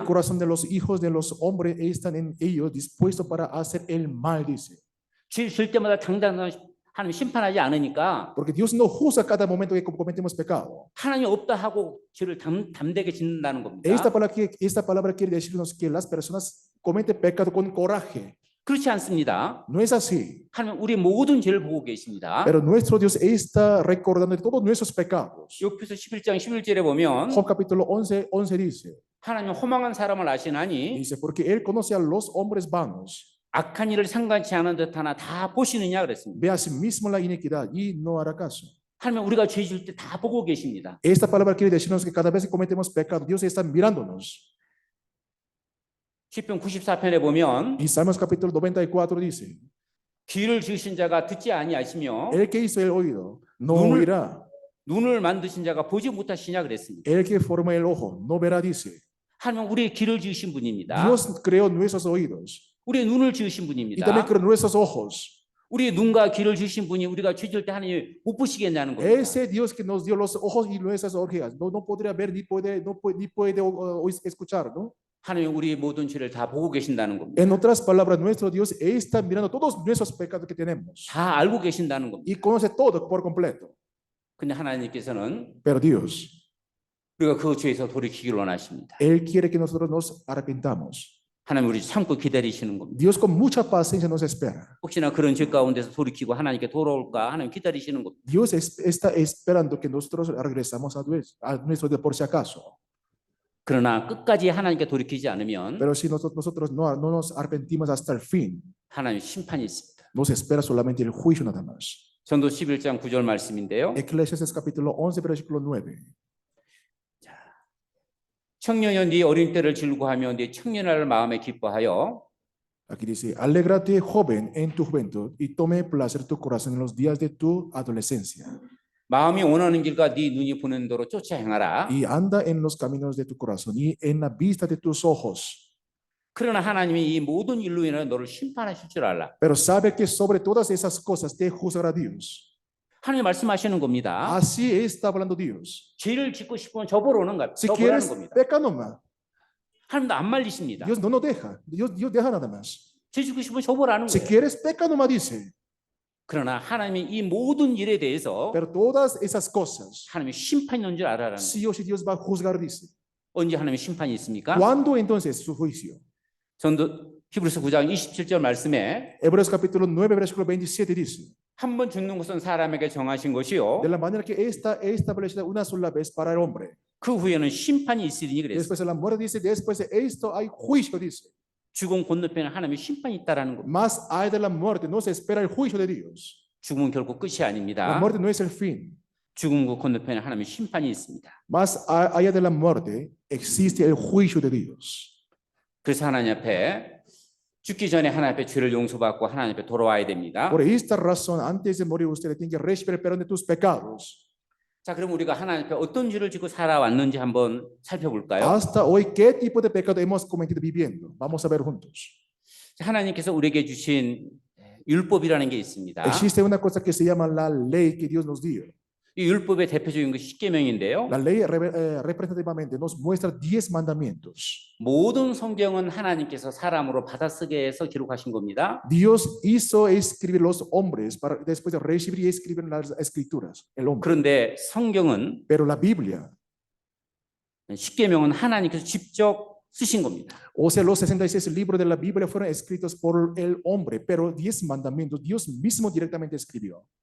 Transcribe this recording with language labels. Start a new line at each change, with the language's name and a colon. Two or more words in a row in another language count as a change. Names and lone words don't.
Spanish: corazón de los hijos de los hombres están en ellos dispuestos para hacer el mal, dice.
Korean: 죄질 때마다 당당당 하나님 심판하지 않으니까
Spanish: Porque Dios no juzga cada momento que cometemos pecado.
Korean: 하나님 없다 하고 죄를 담대하게 짓는다는 겁니다.
Spanish: Esta palabra quiere decirnos que las personas cometen pecado con coraje.
Korean: 그렇지 않습니다.
Spanish: No es así.
Korean: 하나님 우리 모든 죄를 보고 계십니다.
Spanish: Pero nuestro Dios está recordando todos nuestros pecados.
Korean: 욥기서 11장 11절에 보면
Spanish: Job capítulo 11 dice,
Korean: 하나님 허망한 사람을 아시나니
Spanish: dice, porque Él conoce a los hombres vanos,
Korean: 악한 일을 상관치 않은 듯 하나 다 보시느냐 그랬습니다.
Spanish: ve a sí mismo la iniquidad y no hará caso.
Korean: 하나님 우리가 죄 지을 때 다 보고 계십니다.
Spanish: Esta palabra quiere decirnos que cada vez que cometemos pecado, Dios está mirándonos.
Korean: 시편 94편에 보면
Spanish: Y Salmos capítulo 94 dice,
Korean: 귀를 지으신 자가 듣지 아니하시며
Spanish: El que hizo el oído no
Korean: 눈을-
Spanish: oirá.
Korean: 눈을 만드신 자가 보지 못하시냐 그랬습니다.
Spanish: El que forma el ojo no verá, dice.
Korean: 하나님 우리의 귀를 지으신 분입니다.
Spanish: Dios creó nuestros oídos
Korean: 우리의 눈을 지으신
Spanish: y
Korean: 분입니다.
Spanish: también creó nuestros ojos.
Korean: 우리의 눈과 귀를 주신 분이 우리가 죄 지을 때 하나님 못 보시겠냐는 겁니다.
Spanish: Ese Dios que nos dio los ojos y nuestras orejas no podría ver ni puede escuchar, ¿no?
Korean: 하나님 우리의 모든 죄를 다 보고 계신다는 겁니다.
Spanish: En otras palabras, nuestro Dios está mirando todos nuestros pecados que tenemos
Korean: 다 알고 계신다는 겁니다.
Spanish: y conoce todo por completo.
Korean: 근데 하나님께서는
Spanish: Pero Dios,
Korean: 우리가 그 죄에서 돌이키기를 원하십니다.
Spanish: Él quiere que nosotros nos arrepintamos.
Korean: 하나님 우리 참고 기다리시는 겁니다.
Spanish: Dios con mucha paciencia nos espera.
Korean: 혹시나 그런 죄 가운데서 돌이키고 하나님께 돌아올까 하나님 기다리시는 겁니다.
Spanish: Dios está esperando que nosotros regresamos a nuestro Dios por si acaso.
Korean: 그러나 끝까지 하나님께 돌이키지 않으면
Spanish: Pero si nosotros no nos arrepentimos hasta el fin,
Korean: 하나님 심판이 있습니다.
Spanish: nos espera solamente el juicio nada más.
Korean: 전도 11장 9절 말씀인데요.
Spanish: Eclesiastes capítulo 11, versículo 9.
Korean: 청년여 네 어린 때를 즐거워하며 네 청년을 마음에 기뻐하여
Spanish: Aquí dice, alégrate joven en tu juventud y tome placer tu corazón en los días de tu adolescencia.
Korean: 마음이 원하는 길과 네 눈이 보는 대로 쫓아 행하라.
Spanish: Y anda en los caminos de tu corazón y en la vista de tus ojos.
Korean: 그러나 하나님이 이 모든 일로 인해 너를 심판하실 줄 알라.
Spanish: Pero sabe que sobre todas esas cosas te juzgará Dios.
Korean: 하나님 말씀하시는 겁니다.
Spanish: Así está hablando Dios.
Korean: 죄를 짓고 싶으면 저보러는 것,
Spanish: Si
Korean: 저보라는
Spanish: quieres,
Korean: 겁니다.
Spanish: peca nomás.
Korean: 하나님도 안 말리십니다.
Spanish: Dios no nos deja. Dios deja nada más.
Korean: 죄 짓고 싶으면 저보라는
Spanish: Si
Korean: 거예요.
Spanish: quieres, peca nomás, dice.
Korean: 그러나 하나님이 이 모든 일에 대해서
Spanish: Pero todas esas cosas,
Korean: 하나님이 심판이 있는 줄 알아라는 거예요.
Spanish: sí o sí Dios va a juzgar, dice.
Korean: 언제 하나님의 심판이 있습니까?
Spanish: ¿Cuándo entonces su juicio?
Korean: 전도 히브리서 9장 27절 말씀에
Spanish: Hebreos capítulo 9, versículo 27 dice,
Korean: 한 번 죽는 것은 사람에게 정하신 것이요
Spanish: de la manera que está establecida una sola vez para el hombre.
Korean: 그 후에는 심판이 있으리니 그랬어요.
Spanish: Después de la muerte dice, después de esto hay juicio, dice.
Korean: 죽음 건너편에 하나님의 심판이 있다라는 겁니다.
Spanish: Más allá de la muerte no se espera el juicio de Dios.
Korean: 죽음은 결국 끝이
Spanish: La
Korean: 아닙니다.
Spanish: muerte no es el fin.
Korean: 죽음 그 건너편에 하나님의 심판이 있습니다.
Spanish: Más allá de la muerte existe el juicio de Dios.
Korean: 그래서 하나님 앞에 죽기 전에 하나님 앞에 죄를 용서받고 하나님 앞에 돌아와야 됩니다.
Spanish: Por esta razón, antes de morir, usted tiene que recibir el perdón de tus pecados.
Korean: 자, 그럼 우리가 하나님 앞에 어떤 죄를 짓고 살아왔는지 한번 살펴볼까요?
Spanish: Hasta hoy, ¿qué tipo de pecado hemos cometido viviendo? Vamos a ver juntos.
Korean: 하나님께서 우리에게 주신 율법이라는 게 있습니다.
Spanish: Existe una cosa que se llama la ley que Dios nos dio.
Korean: 이 율법의 대표적인 것이 십계명인데요.
Spanish: La ley representativamente nos muestra 10 mandamientos.
Korean: 모든 성경은 하나님께서 사람으로 받아쓰게 해서 기록하신 겁니다.
Spanish: Dios hizo escribir los hombres para después de recibir y escribir las escrituras, el hombre.
Korean: 그런데 성경은
Spanish: Pero la Biblia,
Korean: 십계명은 하나님께서 직접 쓰신 겁니다.
Spanish: o sea, los 66 libros de la Biblia fueron escritos por el hombre, pero 10 mandamientos Dios mismo directamente escribió.